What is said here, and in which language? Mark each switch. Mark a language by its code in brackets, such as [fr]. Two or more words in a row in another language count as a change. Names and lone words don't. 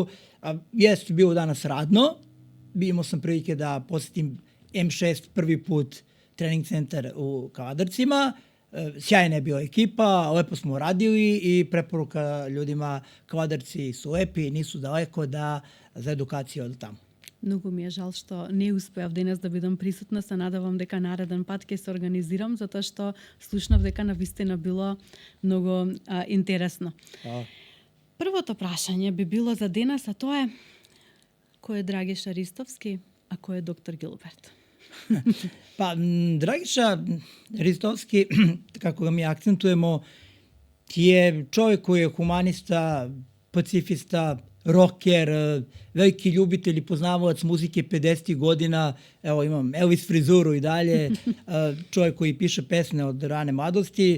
[sr] Jeste bilo danas radno. Imao sam prilike da posjetim M6 prvi put trening centar u Kavadarcima. Sjajna je bila ekipa, lepo smo radili i preporuka ljudima, Kavadarci su lepi, nisu daleko da za edukaciju od tamo. [mk] Многу ми е жал што не успеав денес да бидам присутна, се надевам дека нареден пат ќе се организирам, затоа што слушнав дека навистина било многу интересно. Првото прашање би било за денес, а тоа е кој е Драгиша Ристовски, а кој е доктор Гилберт? [sr] Pa, Dragiša Ristovski, kako ga mi akcentujemo, je čovjek koji je humanista, pacifista, rocker, veliki ljubitelj i poznavalac muzike 50 godina, evo imam Elvis frizuru i dalje, čovjek koji piše pesme od rane mladosti.